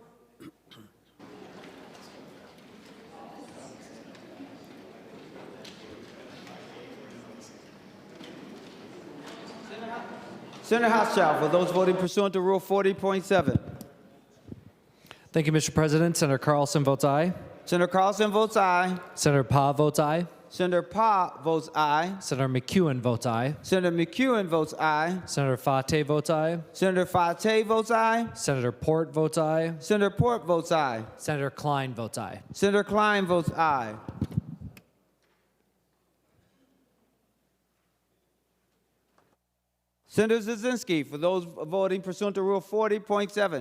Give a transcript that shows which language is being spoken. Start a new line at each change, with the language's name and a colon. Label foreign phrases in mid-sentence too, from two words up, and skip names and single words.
English: Senator Hochschild, for those voting pursuant to Rule 40.7. Thank you, Mr. President. Senator Carlson votes aye. Senator Carlson votes aye. Senator Pa votes aye. Senator Pa votes aye. Senator McEwen votes aye. Senator McEwen votes aye. Senator Fate votes aye. Senator Fate votes aye. Senator Port votes aye. Senator Port votes aye. Senator Klein votes aye. Senator Klein votes aye. Senator Zazinski, for those voting pursuant to Rule 40.7.